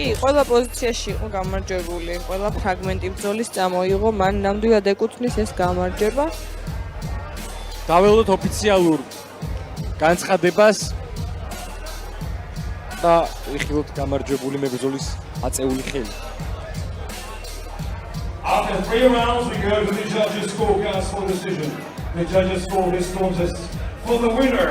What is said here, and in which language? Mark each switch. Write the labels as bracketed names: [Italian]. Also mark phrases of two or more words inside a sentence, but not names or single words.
[Georgian] კი, ყველა პოზიციაში იყო გამარჯვებული, ყველა ფრაგმენტი ბრძოლის წამოიღო, მან ნამდვილად ეკუთვნის ეს გამარჯვება. დაველოდოთ ოფიციალურ განცხადებას და ვიხილოთ გამარჯვებული მებრძოლის აწეული ხელი. [English] After 3 rounds, we go to the judges' scorecards for decision. The judges score this contest for the winner.